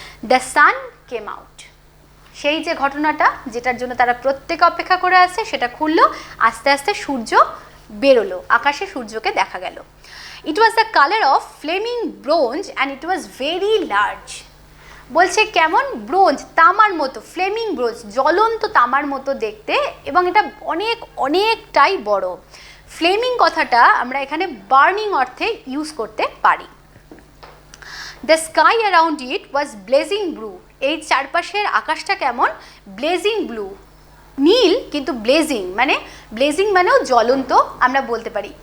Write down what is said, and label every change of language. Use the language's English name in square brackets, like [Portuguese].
[English] The sun came out. [Bangla] সেই যে ঘটনাটা যেটার জন্য তারা প্রত্যেকে অপেক্ষা করে আছে সেটা খুললো, আস্তে আস্তে সূর্য বেরোলো, আকাশে সূর্যকে দেখা গেল। [English] It was the color of flaming bronze and it was very large। [Bangla] বলছে কেমন, ব্রোঞ্জ, তামার মতো, ফ্লেমিং ব্রোঞ্জ, জ্বলন্ত তামার মতো দেখতে, এবং এটা অনেক অনেকটাই বড়। ফ্লেমিং কথাটা আমরা এখানে বার্নিং অর্থে ইউজ করতে পারি। [English] The sky around it was blazing blue. [Bangla] এই চারপাশের আকাশটা কেমন, ব্লেজিং ব্লু, নীল কিন্তু ব্লেজিং, মানে ব্লেজিং মানেও জ্বলন্ত আমরা বলতে পারি।